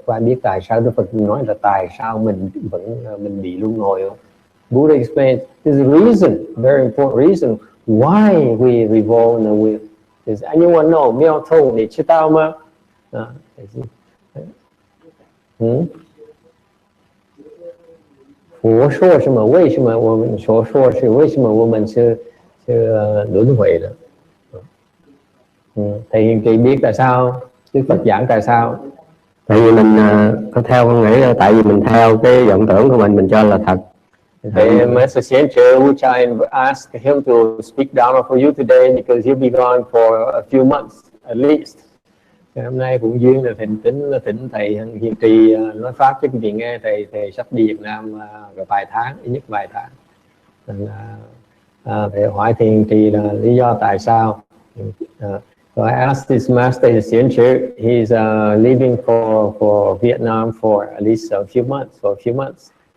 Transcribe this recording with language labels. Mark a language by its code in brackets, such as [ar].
[vi] Và biết tại sao Đức Phật nói là tại sao mình bị luân hồi không? [en] Buddha explains there's a reason, very important reason why we revolve the wheel. Does anyone know? Miao Tong, [zh] 你知道吗？嗯，佛说什么？为什么我们所说是为什么我们是轮回的？ [vi] Thầy Hiền Trì biết tại sao Đức Phật giảng tại sao? Tại vì mình có theo, con nghĩ là tại vì mình theo cái vọng tưởng của mình cho là thật. [en] The Master Center, which I asked him to speak Dharma for you today because he'll be gone for a few months at least. [vi] Hôm nay cũng duyên là thỉnh thầy Hiền Trì nói pháp cho quý vị nghe. Thầy sắp đi Việt Nam vài tháng, ít nhất vài tháng. Nên thầy hỏi thầy Hiền Trì là lý do tại sao. [en] So I asked this master, his teacher, he's leaving for Vietnam for at least a few months.